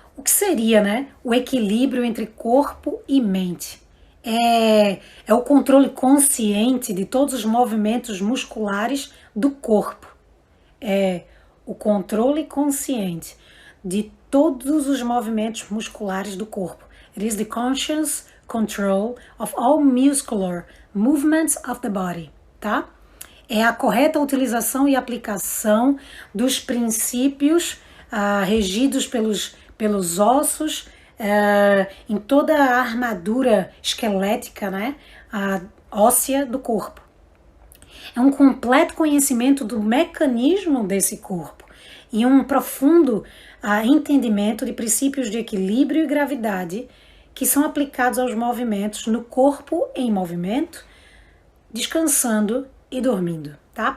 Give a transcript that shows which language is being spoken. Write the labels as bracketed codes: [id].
[pt] O que seria, né, o equilíbrio entre corpo e mente? É o controle consciente de todos os movimentos musculares do corpo. É o controle consciente de todos os movimentos musculares do corpo. [en] It is the conscious control of all muscular movements of the body, tá? [pt] É a correta utilização e aplicação dos princípios regidos pelos ossos em toda a armadura esquelética, né, óssea do corpo. É um completo conhecimento do mecanismo desse corpo e um profundo entendimento de princípios de equilíbrio e gravidade que são aplicados aos movimentos no corpo em movimento, descansando e dormindo, tá?